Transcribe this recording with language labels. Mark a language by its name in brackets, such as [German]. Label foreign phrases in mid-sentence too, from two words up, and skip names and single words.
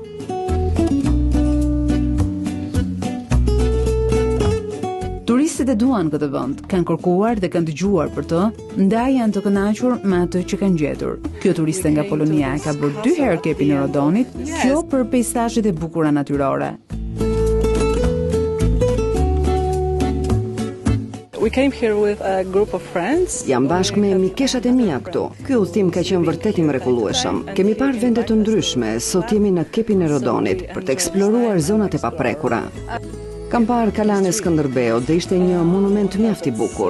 [Albanian] Turistët e duan këtë vend, kanë kërkuar dhe kanë dëgjuar për të, ndaj janë të kënaqur me atë që kanë gjetur. Kjo turiste nga Polonia ka bërë 2 herë kepin e Rodonit, kjo për peizazhet e bukura natyrore. [English] We came here with a group of friends. [Albanian] Jam bashkë me mikeshat e mia këtu. Ky udhtim ka qenë vërtet i mrekullueshëm. Kemi parë vende të ndryshme, sot jemi në kepin e Rodonit për të eksploruar zonat e paprekura. Kam parë Kalane Skënderbeu dhe ishte një monument mjaft i bukur.